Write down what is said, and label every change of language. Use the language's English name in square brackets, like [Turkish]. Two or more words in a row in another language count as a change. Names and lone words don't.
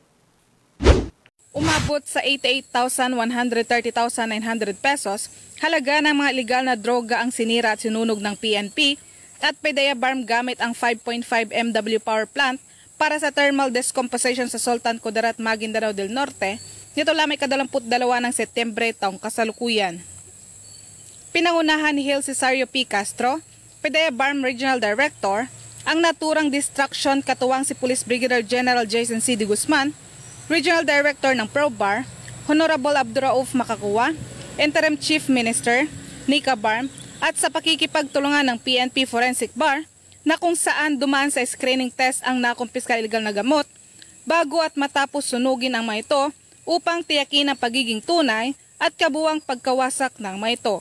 [Filipino] Umabot sa 88,130,900 pesos halaga ng mga ilegal na droga ang sinira at sinunog ng PNP at PDEA Barm gamit ang 5.5 MW [English] power plant [Filipino] para sa [English] thermal decomposition [Filipino] sa Sultan Kudarat, Maguindanao del Norte nito lamang 22 ng Setyembre taong kasalukuyan. Pinangunahan ni Hill Cesario P. Castro, PDEA Barm [English] Regional Director, [Filipino] ang naturang distraction katuwang si Police Brigadier General Jason C. De Guzman, [English] Regional Director [Filipino] ng ProBar, Honorable Abdurauf Makakuwa, [English] Interim Chief Minister, [Filipino] Nika Barm, at sa pakikipagtulungan ng PNP Forensic Bar na kung saan dumaan sa [English] screening test [Filipino] ang nakumpiska ilegal na gamot bago at matapos sunugin ang mga ito upang tiyakin ang pagiging tunay at kabuwang pagkawasak ng mga ito.